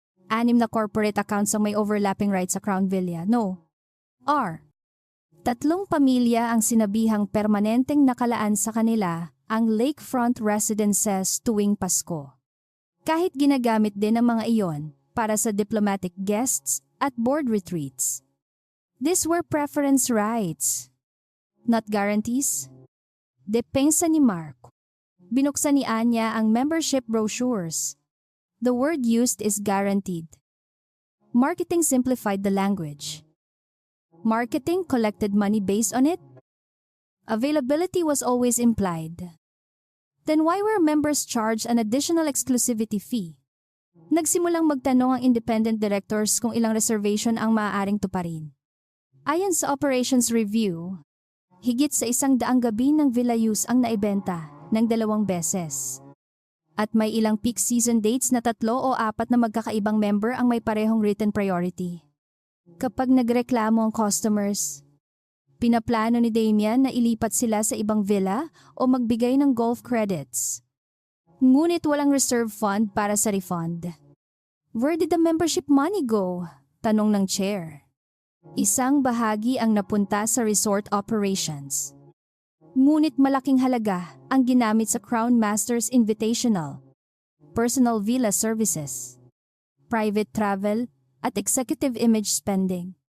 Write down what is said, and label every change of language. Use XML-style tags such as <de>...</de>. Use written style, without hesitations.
<tl>6 na corporate accounts ang may overlapping rights sa Crown Villa. No. R. 3 pamilya ang sinabihang permanenteng nakalaan sa kanila ang lakefront residences tuwing Pasko. Kahit ginagamit din ang mga iyon para sa diplomatic guests at board retreats.</tl> <en>These were preference rights, not guarantees.</en> <tl>Depensa ni Mark. Binuksan ni Anya ang membership brochures.</tl> <en>The word used is guaranteed. Marketing simplified the language. Marketing collected money based on it. Availability was always implied. Then why were members charged an additional exclusivity fee?</en> <tl>Nagsimulang magtanong ang independent directors kung ilang reservation ang maaaring tuparin. Ayon sa operations review, higit sa 100 gabi ng villa use ang naibenta ng 2 beses. At may ilang peak season dates na 3 o 4 na magkakaibang member ang may parehong written priority. Kapag nagreklamo ang customers, pinaplano ni Damian na ilipat sila sa ibang villa o magbigay ng golf credits. Ngunit walang reserve fund para sa refund.</tl> <en>Where did the membership money go?</en> <tl>Tanong ng chair. Isang bahagi ang napunta sa resort operations. Ngunit malaking halaga ang ginamit sa Crown Masters Invitational, personal villa services, private travel, at executive image spending.</tl>